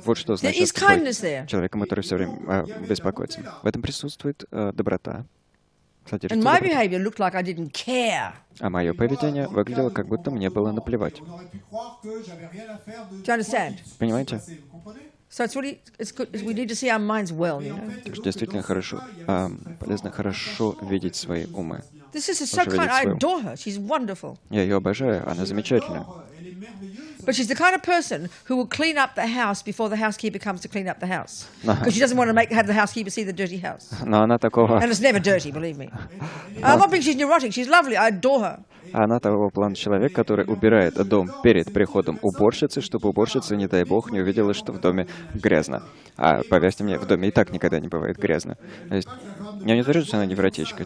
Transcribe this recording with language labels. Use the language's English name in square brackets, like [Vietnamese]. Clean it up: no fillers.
[Russian] Вот что значит быть человеком, который все время беспокоится. В этом присутствует доброта. [English] And my behavior looked like I didn't care. [Russian] А мое поведение выглядело, как будто мне было наплевать. [English] Do you understand? [Russian] Понимаете? [English] So it's really, it's good. We need to see our minds well, you know. [Russian] Так что действительно хорошо, полезно хорошо видеть свои умы. [English] This is so kind. I adore her. She's wonderful. [Russian] Я ее обожаю, она замечательная. [English] But she's the kind of person who will clean up the house before the housekeeper comes to clean up the house, because she doesn't want to have the housekeeper see the dirty house. [Russian] Но она такого... [English] And it's never dirty, believe me. I'm not being she's neurotic. She's lovely. I adore her. [Russian] Она того плана человек, который убирает дом перед приходом уборщицы, чтобы уборщица, не дай бог, не увидела, что в доме грязно. А поверьте мне, в доме и так никогда не бывает грязно. То есть, я не говорю, что она невротичка.